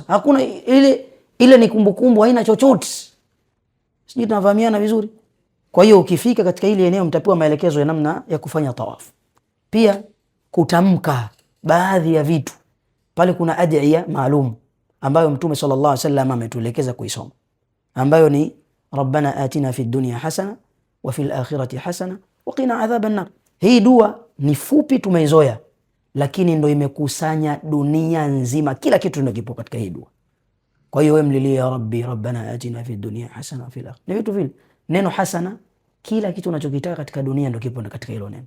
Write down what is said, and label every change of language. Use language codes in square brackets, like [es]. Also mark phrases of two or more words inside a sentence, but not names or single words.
[sw] Hakuna ile ni kumbukumbu, haina chochote. Sijui tunafahamiana vizuri. Kwa hiyo ukifika katika ile eneo mtapewa maelekezo ya namna ya kufanya tawaf. Pia kutamka baadhi ya vitu. Pale kuna adhiya maalum ambayo Mtume [ar] صلى الله عليه وسلم [sw] ametuelekeza kuisoma, ambayo ni [ar] ربنا آتنا في الدنيا حسنة وفي الآخرة حسنة وقنا عذاب النار. [sw] Hii dua ni fupi, tumeizoea, lakini ndo imekusanya dunia nzima, kila kitu ndio kipo katika hii dua. Kwa hiyo wewe mlilie [ar] يا رب ربنا آتنا في الدنيا حسنة وفي الآخرة. [sw] Ni vitu vile. Neno hasana, kila kitu unachokitaka katika dunia ndio kipo katika hilo neno.